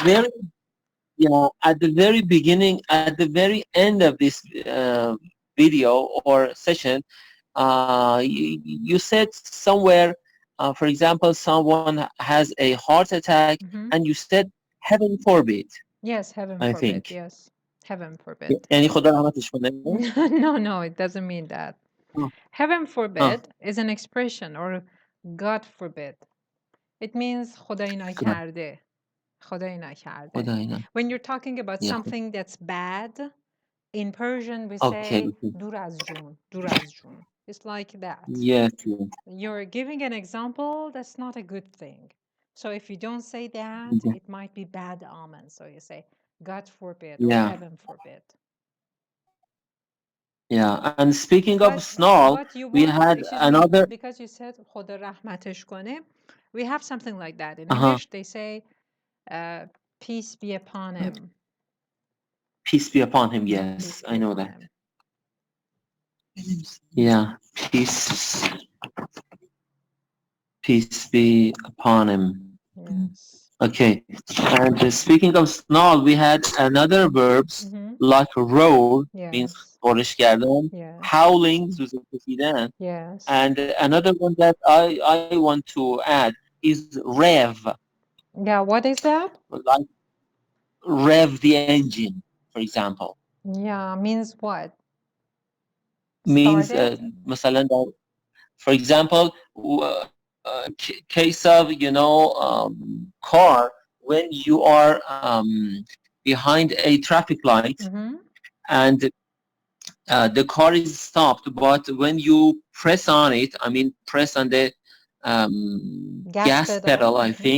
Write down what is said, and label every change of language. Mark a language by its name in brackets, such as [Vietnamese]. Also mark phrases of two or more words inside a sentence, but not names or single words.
[English] very at the very beginning, at the very end of this video or session, you said somewhere, for example, someone has a heart attack, Mm-hmm. and you said, "Heaven forbid." Yes, heaven I forbid. think. Yes, heaven forbid. [Persian] یعنی خدا رحمتش کنه. [English] No, it doesn't mean that. آه. Heaven آه. forbid is an expression, or God forbid. It means [Persian] خدای نکرده. خدای نکرده. خدای نه. [English] When you're talking about Yeah. something that's bad, in Persian we Okay. [Persian] say دور از جون, دور از جون. [English] It's like that. Yes. Yes. You're giving an example that's not a good thing. So if you don't say that, Mhm. it might be bad omen. So you say God forbid or Yeah. heaven forbid. Yeah. And speaking of snarl, But you we want, had excuse me, another. because you said [Persian] خدا رحمتش کنه, [English] we have something like that. In Uh-huh. English, they say peace be upon him. Peace be upon him. Peace Yes, be I know upon that. him. Yeah. Peace be upon him. Yes. Okay. And speaking of snarl, we had another verbs like roar, means Yes. [Persian] خورش کردن, [English] Yes. howling, [Persian] زوزه کشیدن. [English] Yes. And another one that I want to add is rev. Yeah, what is that? Like rev the engine, for example. Yeah, means what? Means Started? مثلا, for example, case of, car, when you are behind a traffic light and the car is stopped, but when you press on it, I mean press on the gas pedal, I think.